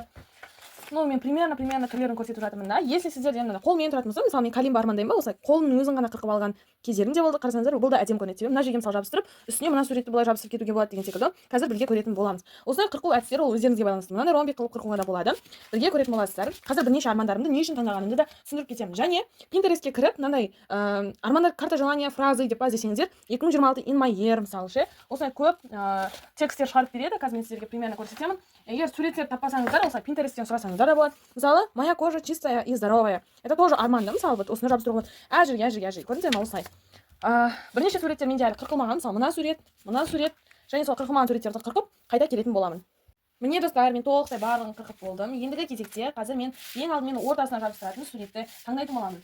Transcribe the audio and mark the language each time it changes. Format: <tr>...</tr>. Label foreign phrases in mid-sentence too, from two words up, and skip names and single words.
<kk>Ну, мен примерно түрлерін көрсетіп жатырмын да. Если сіздер енді қолмен тұратын болса, мысалы мен калимба армандаймын ба, осылай қолымның өзін ғана қырқып алған кездерім де болды. Қарасаңыздар, бұл да әдемі көрінеді. Себебі мына жерге мысалы жабыстырып, үстіне мына суретті былай жабыстырып кетуге болады деген секілді. Қазір бірге көретін боламыз. Осылай қырқу әдістері ол өздеріңізге байланысты. Мынандай ромбик қылып қырқуға да болады. Бірге көретін боласыздар. Қазір бірнеше армандарымды не үшін таңдағанымды да түсіндіріп кетемін. Және Pinterestке кіріп, мынандай армандар</kk> <ru>карта желания фразы</ru> <kk>деп десеңіздер, 2026</kk> <en>in my year</en> <kk>мысалы ше, осылай көп тексттер шығарып береді. Қазір мен сіздерге примерно көрсетемін. Егер суреттерді таппасаңыздар, осылай Pinterесттен сұрасаңыздар да болады. Мысалы,</kk> <ru>моя кожа чистая и здоровая. Это тоже арманда.</ru> <kk>Мысалы, вот осыны жабыстыруға болады. Әжір. Көрдіңіздер ме осылай? Бірнеше суреттер менде әлі қырқылмаған. Мысалы, мына сурет, және сол қырқылмаған суреттерді қырқып, қайта келетін боламын. Міне достар, мен толықтай барлығын қырқып болдым. Ендігі кезекте қазір мен ең алдымен ортасына жабыстыратын суретті таңдайтын боламын.</kk>